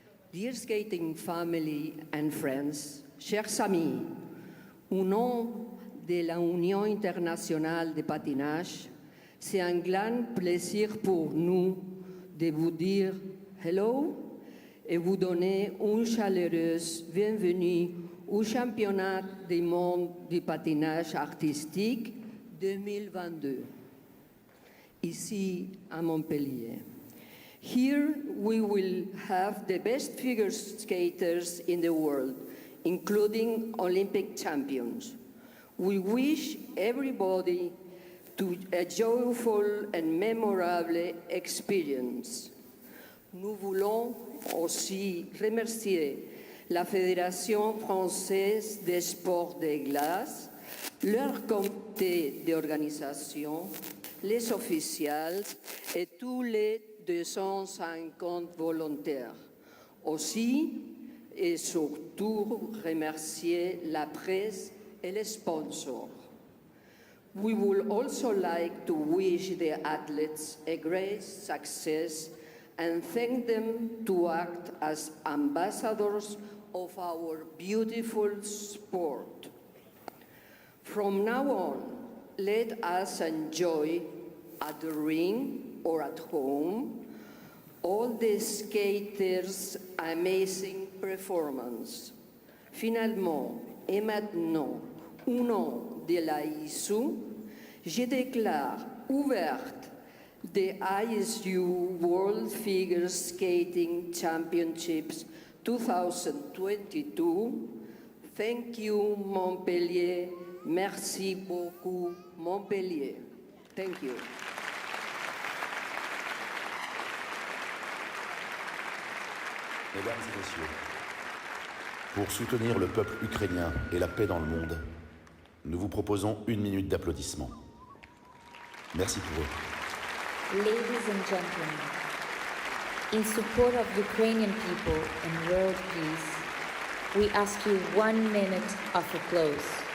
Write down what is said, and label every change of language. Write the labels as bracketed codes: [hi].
[en] Dear skating family and friends, [fr] chers amis, au nom de la Union internationale de patinage, c'est un grand plaisir pour nous de vous dire hello et vous donner une chaleureuse bienvenue au championnat du monde du patinage artistique 2022, ici à Montpellier. [en] Here we will have the best figure skaters in the world, including Olympic champions. We wish everybody a joyful and memorable experience. [fr] Nous voulons aussi remercier la Fédération française des sports de glace, leur comité d'organisation, les officiels et tous les 250 volontaires. Aussi et surtout remercier la presse et les sponsors. [en] We would also like to wish the athletes a great success and thank them to act as ambassadors of our beautiful sport. From now on, let us enjoy at the ring or at home all the skaters' amazing performance. [fr] Finalement et maintenant, au nom de la ISU, je déclare ouverte [en] the ISU World Figure Skating Championships 2022. Thank you, Montpellier. [fr] Merci beaucoup, [en] Montpellier. Thank you. [fr] Mesdames et messieurs, pour soutenir le peuple ukrainien et la paix dans le monde, nous vous proposons 1 minute d'applaudissements. Merci pour eux. [en] Ladies and gentlemen, in support of Ukrainian people and world peace, we ask you 1 minute of applause.